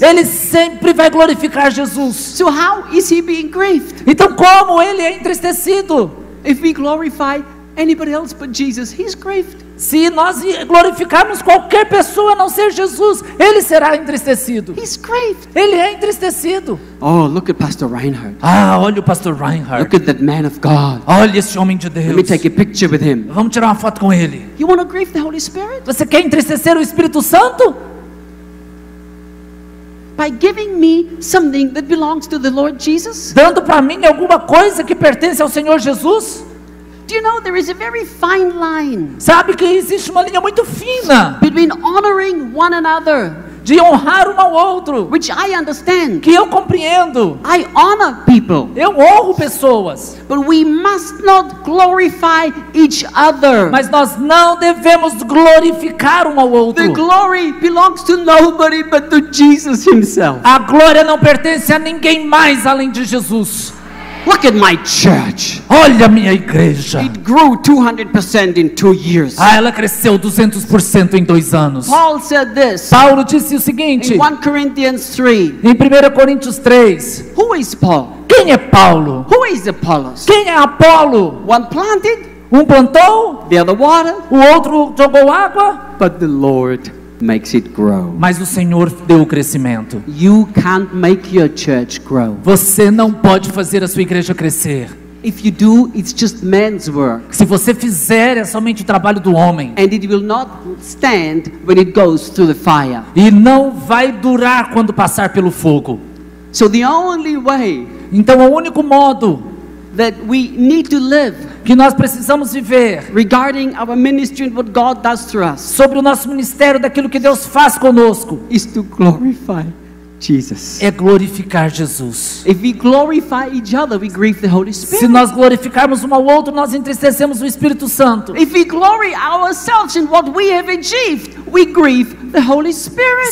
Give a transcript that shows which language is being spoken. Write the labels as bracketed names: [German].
[Portuguese] Ele sempre vai glorificar Jesus. [English] So how is he being grieved? [Portuguese] Então como ele é entristecido? [English] If we glorify anybody else but Jesus, he's grieved. [Portuguese] Se nós glorificarmos qualquer pessoa a não ser Jesus, ele será entristecido. [English] He's grieved. [Portuguese] Ele é entristecido. [English] Oh, look at Pastor Reinhard. [Portuguese] Ah, olha o pastor Reinhard. [English] Look at that man of God. [Portuguese] Olha esse homem de [English] Let me [Portuguese] Deus. [English] take a picture with him. [Portuguese] Vamos tirar uma foto com ele. [English] You want to grieve the Holy Spirit? [Portuguese] Você quer entristecer o Espírito Santo? [English] By giving me something that belongs to the Lord Jesus? [Portuguese] Dando para mim alguma coisa que pertence ao Senhor Jesus? [English] Do you know there is a very fine line [Portuguese] Sabe que existe uma linha muito fina [English] between honoring one another, [Portuguese] de honrar um ao outro, [English] which I understand. [Portuguese] que eu compreendo. [English] I honor people, [Portuguese] Eu honro pessoas, [English] but we must not glorify each other. [Portuguese] mas nós não devemos glorificar um ao outro. [English] The glory belongs to nobody but to Jesus himself. [Portuguese] A glória não pertence a ninguém mais além de Jesus. [English] Look at my church. [Portuguese] Olha a minha igreja. [English] It grew 200% in 2 years. [Portuguese] Ah, ela cresceu 200% em 2 anos. [English] Paul said this [Portuguese] Paulo disse o seguinte, [English] in 1 Corinthians 3. [Portuguese] em 1 Coríntios 3. [English] Who is Paul? [Portuguese] Quem é Paulo? [English] Who is Apollos? [Portuguese] Quem é Apolo? [English] One planted, [Portuguese] Um plantou, [English] the other watered, [Portuguese] o outro jogou água, [English] but the Lord makes it grow. [Portuguese] mas o Senhor deu o crescimento. [English] You can't make your church grow. [Portuguese] Você não pode fazer a sua igreja crescer. [English] If you do, it's just man's work. [Portuguese] Se você fizer, é somente o trabalho do homem. [English] And it will not stand when it goes through the fire. [Portuguese] E não vai durar quando passar pelo fogo. [English] So the only way [Portuguese] Então, o único modo [English] that we need to live [Portuguese] que nós precisamos viver [English] regarding our ministry and what God does through us [Portuguese] sobre o nosso ministério, daquilo que Deus faz conosco, [English] is to glorify Jesus. [Portuguese] é glorificar Jesus. [English] If we glorify each other, we grieve the Holy [Portuguese] Se [English] Spirit. [Portuguese] nós glorificarmos um ao outro, nós entristecemos o Espírito Santo. [English] If we glory ourselves in what we have achieved, we grieve the Holy Spirit.